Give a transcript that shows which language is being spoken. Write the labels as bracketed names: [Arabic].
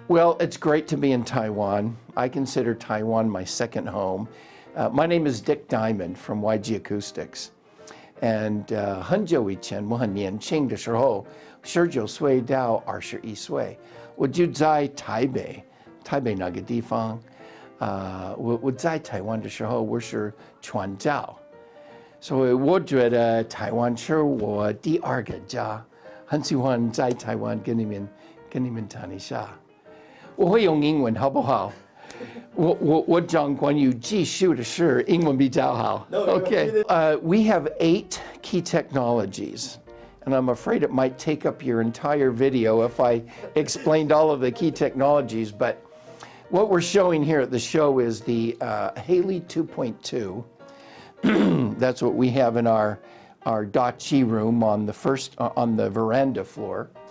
[English] Well, it's great to be in Taiwan. I consider Taiwan my second home. My name is Dick Diamond from YG Acoustics. And [Chinese] 很久以前，我很年轻的时候，19岁到21岁，我就在台北那个地方。我在台湾的时候，我是传教，所以我觉得台湾是我第二个家，很喜欢在台湾跟你们谈一下。我会用英文好不好？我讲关于技术的事，英文比较好。 [English] Okay. We have 8 key technologies, and I'm afraid it might take up your entire video if I explained all of the key technologies, but what we're showing here at the show is the Haley 2.2. That's what we have in our dachi room on the veranda floor.